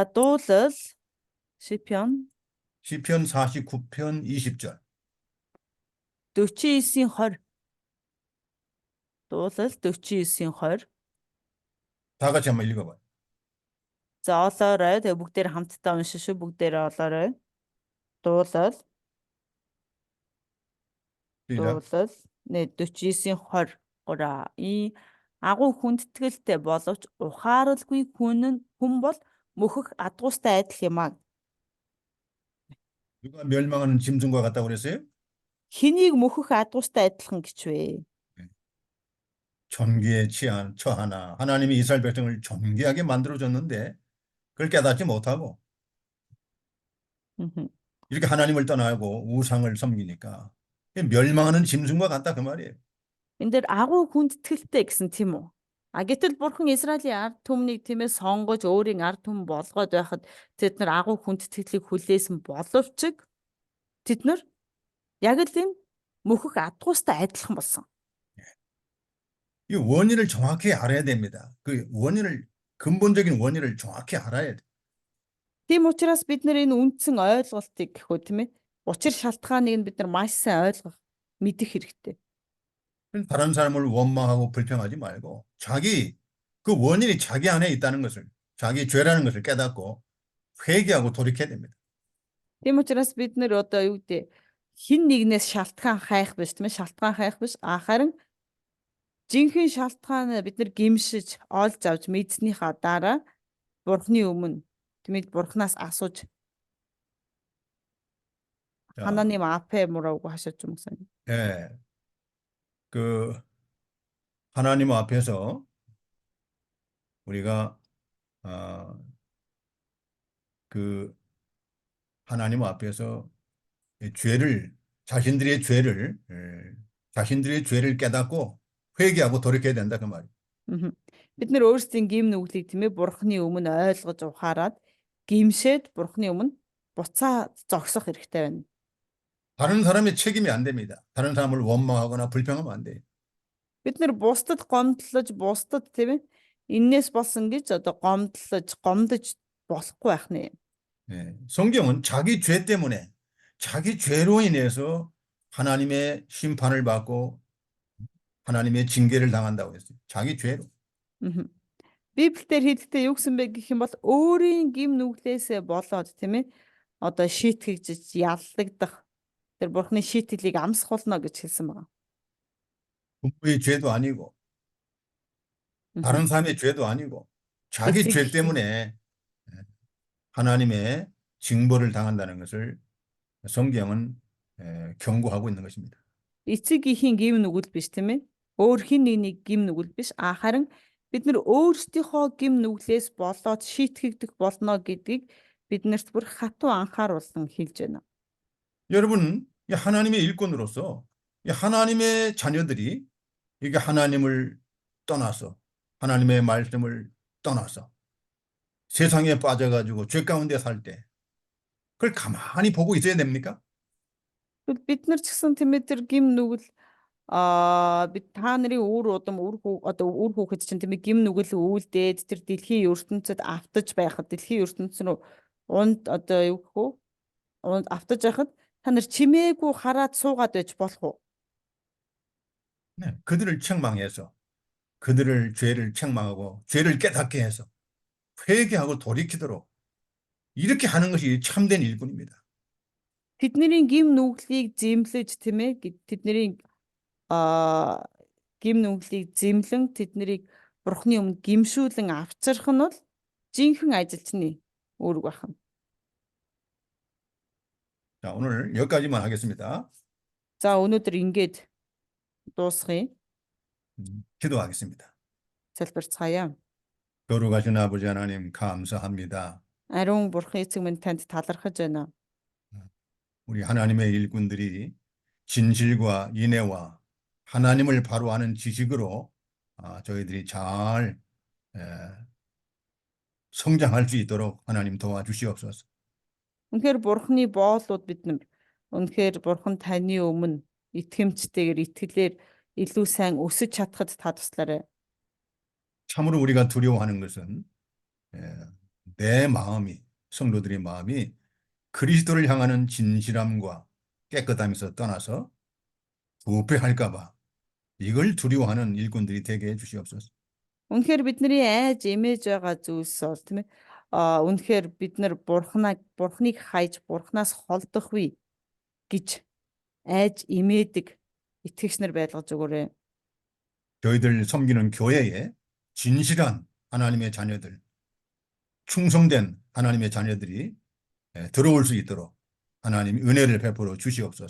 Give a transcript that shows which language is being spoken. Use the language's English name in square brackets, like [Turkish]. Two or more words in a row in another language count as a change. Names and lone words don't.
[Mongolian] За дуулал Шипион [Korean] 시편 49편 20절. [Mongolian] 49-ийн 20. Дуулал 49-ийн 20. [Korean] 다 같이 한번 읽어봐요. [Mongolian] За олоорой. Тэгээ бүгдээр хамтдаа уншиж шүү. Бүгдээрээ олоорой. Дуулал [Korean] 시작. [Mongolian] дуулал 49-ийн 20. Гура. И агуу хүндэтгэлтэй боловч ухааралгүй хүн бол мөхөх адгуустай адил юм аа. [Korean] 누가 멸망하는 짐승과 같다고 그랬어요? [Mongolian] Хэнийг мөхөх адгуустай адилхан гэж вэ? [Korean] 존귀에 처하나 하나님이 이스라엘 백성을 존귀하게 만들어줬는데 그걸 깨닫지 못하고 Мгм. 이렇게 하나님을 떠나고 우상을 섬기니까 멸망하는 짐승과 같다 그 말이에요. [Mongolian] Энд дээр агуу хүндэтгэлтэй гэсэн тийм үү? А гэтэл бурхан Израилийн ард түмнийг тийм ээ сонгож өөрийн ард түмэн болгоод байхад тэд нар агуу хүндэтгэлийг хүлээсэн боловч тэд нар яг л энэ мөхөх адгуустай адилхан болсон. [Korean] 이 원인을 정확히 알아야 됩니다. 그 원인을 근본적인 원인을 정확히 알아야 돼. [Mongolian] Тийм учраас бид нар энэ үндсэн ойлголтыг гэхүү тийм ээ учир шалтгааныг нь бид нар маш сайн ойлгох мэдэх хэрэгтэй. [Korean] 다른 사람을 원망하고 불평하지 말고 그 원인이 자기 안에 있다는 것을 자기 죄라는 것을 깨닫고 회개하고 돌이켜야 됩니다. [Mongolian] Тийм учраас бид нар одоо юу гэдэг хин нэгнээс шалтгаан хайх биш тийм ээ шалтгаан хайх биш харин жинхэнэ шалтгаан бид нар гимшиж олж авч мэдснийхаа дараа бурхны өмнө тийм ээ бурхнаас асууж [Korean] 자, 하나님 앞에 뭐라고 하셨죠, 목사님? 예, 그 하나님 앞에서 우리가 그 하나님 앞에서 이 자신들의 죄를 깨닫고 회개하고 돌이켜야 된다 그 말이에요. Мгм. [Mongolian] Бид нар өөрсдийн гим нүглийг тийм ээ бурхны өмнө ойлгож ухаарад гимшээд бурхны өмнө буцаа зогсох хэрэгтэй байна. [Korean] 다른 사람의 책임이 안 됩니다. 다른 사람을 원망하거나 불평하면 안 돼요. [Mongolian] Бид нар бусдад гомдлож бусдад тийм ээ энээс болсон гэж одоо гомдож болохгүй байх нэ. [Korean] 예, 성경은 자기 죄로 인해서 하나님의 심판을 받고 하나님의 징계를 당한다고 했어요. 자기 죄로. Мгм. [Mongolian] Библиэлд хэлэхдээ юу гэсэн бэ гэх юм бол өөрийн гим нүглээсээ болоод тийм ээ одоо шийтгэж яллагдах тэр бурхны шийтгэлийг амсахулна гэж хэлсэн байна. [Korean] 부모의 죄도 아니고 다른 사람의 죄도 아니고 자기 죄 에스겔. 때문에 하나님의 징벌을 당한다는 것을 성경은 경고하고 있는 것입니다. [Mongolian] Эцэг ихийн гим нүгэл биш тийм ээ. Өөр хин нэгний гим нүгэл биш харин бид нар өөрсдийнхөө гим нүглээс болоод шийтгэгдэх болно гэдгийг биднэрт бүр хатуу анхааруулсан хэлж байна. [Korean] 여러분, 이 하나님의 일꾼으로서 이 하나님의 자녀들이 이게 하나님을 떠나서 하나님의 말씀을 떠나서 세상에 빠져가지고 죄 가운데 살 때 그걸 가만히 보고 있어야 됩니까? [Mongolian] Тэгвэл бид нар ч гэсэн тийм ээ тэр гим нүгэл бид та нарын үр хүүхэд чинь тийм ээ гим нүгэл үйлдээд тэр дэлхийн ертөнцид автаж байхад дэлхийн ертөнц рүү одоо юу гэх вэ? Автаж байхад та нар чимээгүй хараад суугаад байж болох уу? [Korean] 네, 그들을 책망해서 그들을 죄를 책망하고 죄를 깨닫게 해서 회개하고 돌이키도록 이렇게 하는 것이 참된 일꾼입니다. [Mongolian] Тэдний гим нүглийг зэмлэж тийм ээ тэдний гим нүглийг зэмлэн тэднийг бурхны өмнө гимшүүлэн авчрах нь бол жинхэнэ ажилчны үүрэг байна. [Korean] 자, 오늘 여기까지만 하겠습니다. [Mongolian] За өнөөдөр ингээд дуусгая. [Korean] 기도하겠습니다. [Mongolian] Залбирцгаая. [Korean] 거룩하신 아버지 하나님 감사합니다. [Mongolian] Ариун бурхан эцэг минь танд талархаж байна. [Korean] 우리 하나님의 일꾼들이 진실과 인애와 하나님을 바로 아는 지식으로 저희들이 잘 성장할 수 있도록 하나님 도와주시옵소서. [Mongolian] Үнэхээр бурханы боолууд биднэр үнэхээр бурхан таны өмнө итгэмжтэйгээр итгэлээр илүү сайн өсөж чадхад та туслаарай. [Korean] 참으로 우리가 두려워하는 것은 내 마음이 성도들의 마음이 그리스도를 향하는 진실함과 깨끗함에서 떠나서 부패할까 봐 이걸 두려워하는 일꾼들이 되게 해 주시옵소서. [Mongolian] Үнэхээр бидний айж эмээж байгаа зүйлс бол тийм ээ. Үнэхээр бид нар бурхныг хайж бурхнаас холдохгүй гэж айж эмээдэг итгэгч нар байлгаж өгөөрэй. [Korean] 저희들 섬기는 교회에 진실한 하나님의 자녀들, 충성된 하나님의 자녀들이 들어올 수 있도록 하나님 은혜를 베풀어 주시옵소서.